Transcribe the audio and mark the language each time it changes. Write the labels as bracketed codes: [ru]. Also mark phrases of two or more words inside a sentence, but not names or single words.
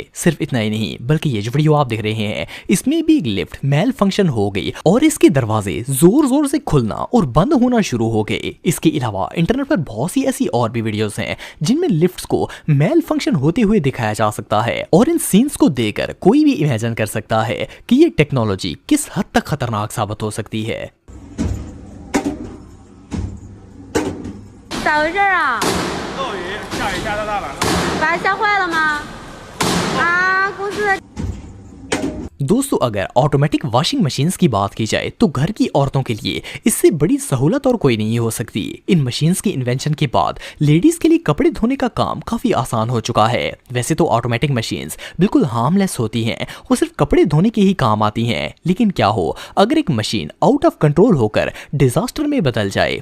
[hi] सिर्फ इतना ही नहीं बल्कि ये जो वीडियो आप देख रहे हैं इसमें भी एक लिफ्ट [en] mal function [hi] हो गई और इसके दरवाजे जोर जोर से खुलना और बंद होना शुरू हो गए। इसके अलावा इंटरनेट पर बहुत सी ऐसी और भी वीडियोस हैं जिनमें लिफ्ट्स को [en] mal function [hi] होते हुए दिखाया जा सकता है और इन सीन्स को देखकर कोई भी इमेजिन कर सकता है कि ये टेक्नोलॉजी किस हद तक खतरनाक साबित हो सकती है। [zh] 咋回事啊？漏雨，下雨下到大晚上。把它吓坏了吗？啊，公司的。 [hi] दोस्तों अगर [en] automatic washing machines [hi] की बात की जाए तो घर की औरतों के लिए इससे बड़ी सहूलत और कोई नहीं हो सकती। इन मशीन्स की इन्वेंशन के बाद लेडीज के लिए कपड़े धोने का काम काफी आसान हो चुका है। वैसे तो [en] automatic machines [hi] बिल्कुल हार्मलेस होती हैं, वो सिर्फ कपड़े धोने के ही काम आती हैं, लेकिन क्या हो अगर एक मशीन [en] out of control [hi] होकर डिजास्टर में बदल जाए।